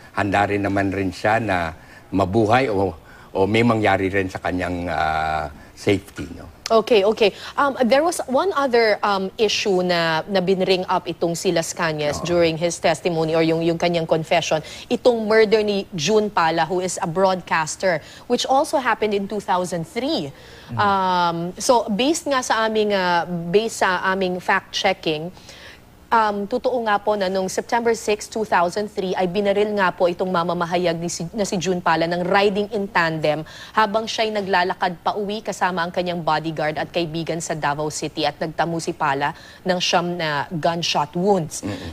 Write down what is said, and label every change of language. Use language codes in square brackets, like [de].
[tl] Handa rin naman rin siya na mabuhay o may mangyari rin sa kanyang safety, no? [en] Okay. There was one other issue [tl] na binring up itong [en] si Las Cañas during his testimony or [tl] yung kanyang [en] confession. [tl] Itong [en] murder ni June Pala, who is a broadcaster, which also happened in 2003. [tl] So based sa aming fact-checking, totoo nga po na noong September 6, 2003 ay binaril nga po itong mamamahayag na si June Pala ng [en] riding in tandem [tl] habang siya'y naglalakad pa uwi kasama ang kanyang bodyguard at kaibigan sa Davao City at nagtamo si Pala ng 9 na [en] gunshot wounds.